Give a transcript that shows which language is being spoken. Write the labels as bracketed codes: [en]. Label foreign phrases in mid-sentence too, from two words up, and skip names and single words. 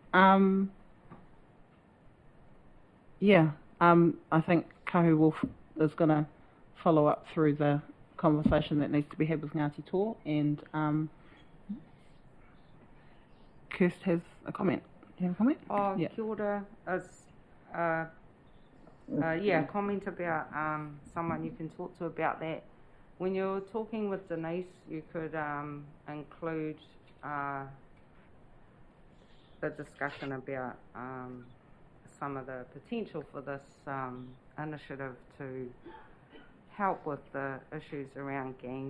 [en] Yeah. I think Kahu Wolf is going to follow up through the conversation that needs to be had with Ngāti Tō, and Kirst has a comment. Do you have a comment? Oh, Yeah. [mi] kia ora. [en] Comment about someone you can talk to about that. When you're talking with Denise, you could include the discussion about some of the potential for this initiative to help with the issues around gangs.